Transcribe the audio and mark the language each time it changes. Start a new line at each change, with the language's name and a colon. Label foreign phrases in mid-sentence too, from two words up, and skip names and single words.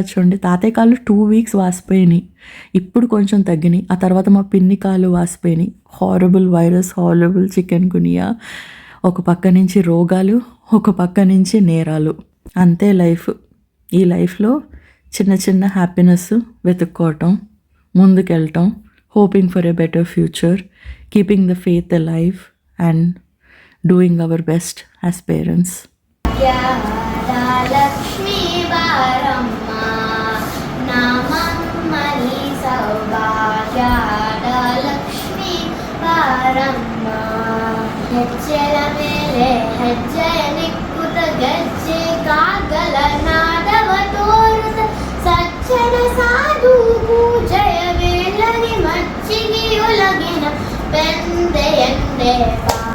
Telugu: చూడండి, తాతయ్య కాళ్ళు 2 weeks వాసిపోయినాయి, ఇప్పుడు కొంచెం తగ్గినాయి. ఆ తర్వాత మా పిన్ని కాళ్ళు వాసిపోయినాయి.
English: horrible virus, horrible chikungunya,
Telugu: ఒక పక్క నుంచి రోగాలు, ఒక పక్క నుంచి నేరాలు. అంతే లైఫ్. ఈ లైఫ్లో చిన్న చిన్న హ్యాపీనెస్ వెతుక్కోవటం, ముందుకెళ్ళటం,
English: Hoping for a better future, keeping the faith alive and doing our best as parents.
Kannada: ಲಕ್ಷ್ಮೀ ಬಾರಮ್ಮ ನಮ್ಮಮ್ಮನ ಸೌಭಾಗ್ಯದ ಲಕ್ಷ್ಮೀ ಬಾರಮ್ಮ ಹೆಜ್ಜೆಲ ಮೇಲೆ ಹೆಜ್ಜೆಯ ನಿಕ್ಕುತ ಗೆಜ್ಜೆ ಕಾಗಲ ನಾದವ ತೋರುತ ಸಜ್ಜನ ಸಾಧು ಪೂಜೆಯ ವೇಳನಿ ಮಚ್ಚಿಗೆಯೊಳಗಿನ ಪೆಂದೆ ಎಂದೆ